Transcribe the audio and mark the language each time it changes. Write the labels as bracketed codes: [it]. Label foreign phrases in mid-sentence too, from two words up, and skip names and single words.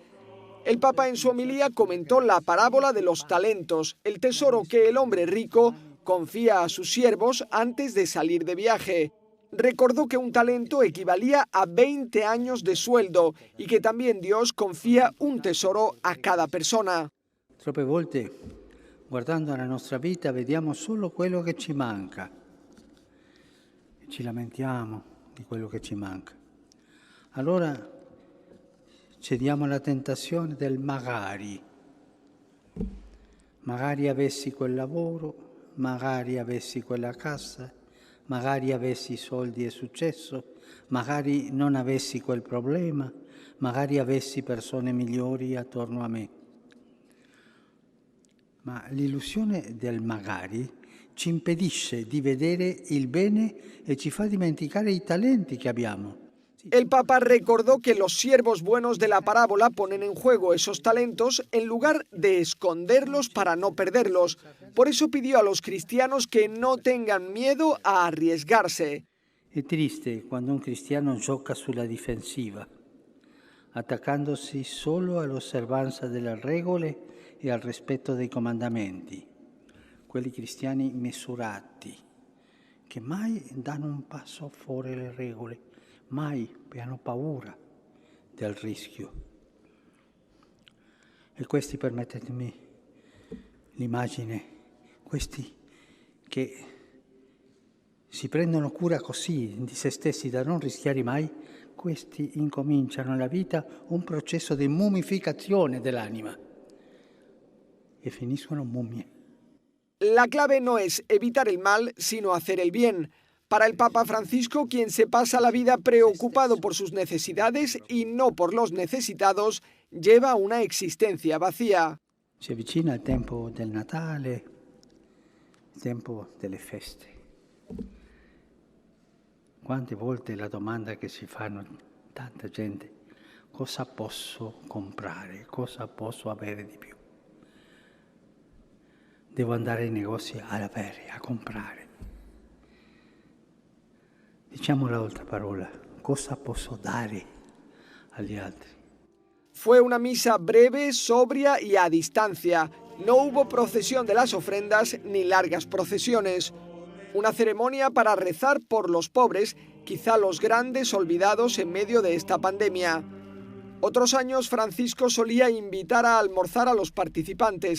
[es] El Papa en su homilía comentó la parábola de los talentos, el tesoro que el hombre rico confía a sus siervos antes de salir de viaje. Recordó que un talento equivalía a 20 años de sueldo y que también Dios confía un tesoro a cada persona. [it] Troppe volte, guardando la nostra vita, vediamo solo quello che ci manca. Ci lamentiamo di quello che ci manca. Allora cediamo alla tentazione del magari. Magari avessi quel lavoro, magari avessi quella casa, magari avessi soldi e successo, magari non avessi quel problema, magari avessi persone migliori attorno a me. Ma l'illusione del magari ci impedisce di vedere il bene e ci fa dimenticare i talenti che abbiamo. [es] El Papa recordó que los siervos buenos de la parábola ponen en juego esos talentos en lugar de esconderlos para no perderlos. Por eso pidió a los cristianos que no tengan miedo a arriesgarse. [it] È triste quando un cristiano gioca sulla difensiva, attaccandosi solo all'osservanza delle regole e al rispetto dei comandamenti. Quelli cristiani misurati, che mai danno un passo fuori le regole, mai hanno paura del rischio. E questi, permettetemi l'immagine, questi che si prendono cura così di se stessi da non rischiare mai, questi incominciano nella vita un processo di mummificazione dell'anima e finiscono mummie. [es] La clave no es evitar el mal, sino hacer el bien. Para el Papa Francisco, quien se pasa la vida preocupado por sus necesidades y no por los necesitados, lleva una existencia vacía. [it] Si avvicina il tempo del Natale, il tempo delle feste. Quante volte la domanda che si fanno tanta gente, cosa posso comprare, cosa posso avere di più? Devo andare ai negozi ad avere, a comprare. Diciamo l'altra parola, cosa posso dare agli altri? [es] Fue una misa breve, sobria y a distancia. No hubo procesión de las ofrendas ni largas procesiones. Una ceremonia para rezar por los pobres, quizá los grandes olvidados en medio de esta pandemia. Otros años Francisco solía invitar a almorzar a los participantes.